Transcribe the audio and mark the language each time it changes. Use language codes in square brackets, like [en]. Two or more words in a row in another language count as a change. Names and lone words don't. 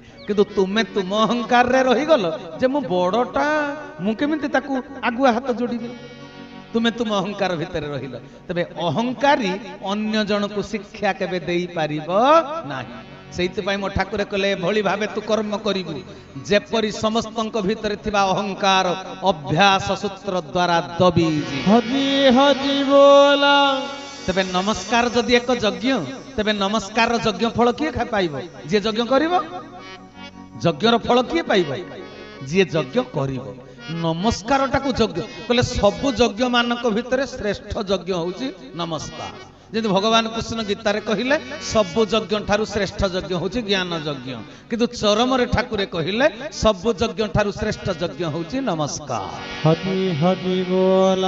[or] କିନ୍ତୁ ତୁମେ ତୁମ ଅହଙ୍କାର ରେ ରହି ଗଲ ଯେ ମୁଁ ବଡ଼ଟା ମୁଁ କେମିତି ତାକୁ ଆଗୁଆ ହାତ ଯୋଡ଼ିବି। ତୁମେ ତୁମ ଅହଙ୍କାର ଭିତର ରହିଲ। ତବେ ଅହଙ୍କାରୀ ଅନ୍ୟ ଜନ କୁ ଶିକ୍ଷା କେବେ ଦେଇ ପାରିବ ନାହିଁ। ସେଥିପାଇଁ ମୋ ଠାକୁର କଲେ ଭଲି ଭାବେ ତୁ କର୍ମ କରିବୁ ଯେପରି ସମସ୍ତଙ୍କ ଭିତର ଥିବା ଅହଙ୍କାର ଅଭ୍ୟାସ ସୂତ୍ର ଦ୍ୱାରା ଦବି ହଜି ହଜି ବୋଲା। ତବେ ନମସ୍କାର ଯଦି ଏକ ଯଜ୍ଞ ତବେ ନମସ୍କାର ଯଜ୍ଞ ଫଳ କିଏ ପାଇବ ଯେ ଯଜ୍ଞ କରିବ। ଯଜ୍ଞର ଫଳ କିଏ ପାଇବ ଯେ ଯଜ୍ଞ କରିବ। ନମସ୍କାର ଟାକୁ ଯଜ୍ଞ କହିଲେ ସବୁ ଯଜ୍ଞ ମାନଙ୍କ ଭିତର ଶ୍ରେଷ୍ଠ ଯଜ୍ଞ ହେଉଛି ନମସ୍କାର। ଯଦି ଭଗବାନ କୃଷ୍ଣ ଗୀତା ରେ କହିଲେ ସବୁ ଯଜ୍ଞ ଠାରୁ ଶ୍ରେଷ୍ଠ ଯଜ୍ଞ ହେଉଛି ଜ୍ଞାନ ଯଜ୍ଞ। କିନ୍ତୁ ଚରମ ରେ ଠାକୁରେ କହିଲେ ସବୁ ଯଜ୍ଞ ଠାରୁ ଶ୍ରେଷ୍ଠ ଯଜ୍ଞ ହେଉଛି ନମସ୍କାର। ହଜି ହଜି ବୋଲା।